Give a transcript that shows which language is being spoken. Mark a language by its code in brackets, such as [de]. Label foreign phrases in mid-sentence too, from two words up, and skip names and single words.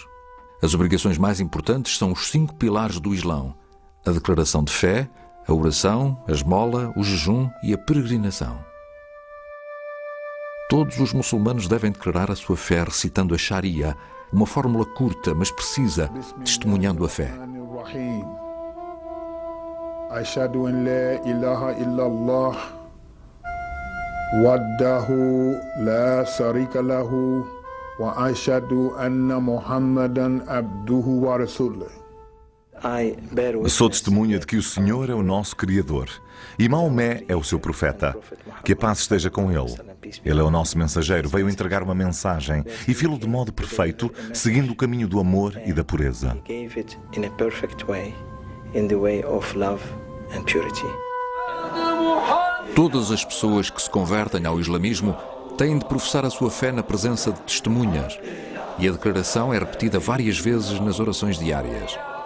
[pt] As obrigações mais importantes são os 5 pilares do Islão: a declaração de fé, a oração, a esmola, o jejum e a peregrinação. Todos os muçulmanos devem declarar a sua fé recitando a Sharia, uma fórmula curta, mas precisa, testemunhando a fé. [ar] أشهد أن لا إله إلا الله وحده لا شريك له وأشهد أن محمدا عبده ورسوله. [pt] Sou testemunha de que o Senhor é o nosso Criador e Maomé é o seu profeta. Que a paz esteja com ele. Ele é o nosso mensageiro, veio entregar uma mensagem e fê-lo de modo perfeito, seguindo o caminho do amor e da pureza. Todas as pessoas que se convertem ao islamismo têm de professar a sua fé na presença de testemunhas, e a declaração é repetida várias vezes nas orações diárias.